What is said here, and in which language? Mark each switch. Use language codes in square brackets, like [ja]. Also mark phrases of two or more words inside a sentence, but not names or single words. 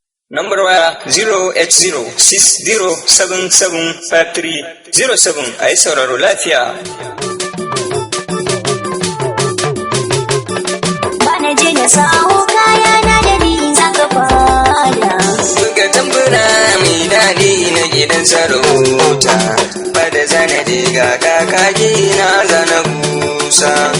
[ha] Nambar waya zero eight zero six zero seven seven five three zero seven. A yi sauraro lafiya. Ba na je na sawo kaya na da ni za ka fada. Buga tambura mai daɗi na gidan sarauta. Ba da zana je ga kakaki na zana busa.